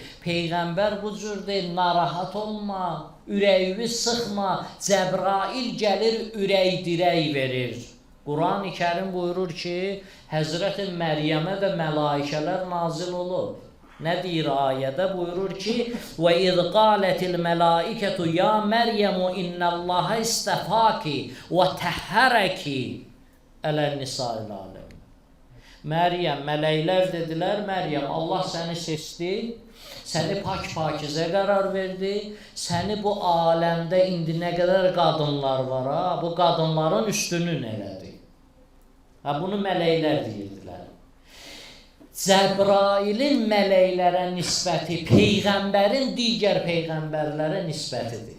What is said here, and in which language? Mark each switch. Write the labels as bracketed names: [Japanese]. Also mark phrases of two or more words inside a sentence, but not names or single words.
[Azerbaijani] Peyğəmbər bu cürdür, narahat olma, ürəyini sıxma. Cəbrail gəlir, ürək dirək verir. Quran-ı Kərim buyurur ki, Həzrəti Məryəmə də mələikələr nazil olur. Nə deyir ayədə? Buyurur ki, [Arabic] وَإِذْ قَالَتِ الْمَلَائِكَةُ يَا مَرْيَمُ إِنَّ اللّٰهَ اسْتَفَاكِ وَتَحَّرَكِ عَلَى النِّسَاءِ الْعَالَمِينَ. [Azerbaijani] Məryəm, mələklər dedilər, Məryəm, Allah səni seçdi, səni pak-pakizə qərar verdi, səni bu aləmdə indi nə qədər qadınlar var, bu qadınların üstünün elədi. Bunu mələklər deyirdilər. Cəbrailin mələklərə nisbəti Peyğəmbərin digər Peyğəmbərlərə nisbətidir.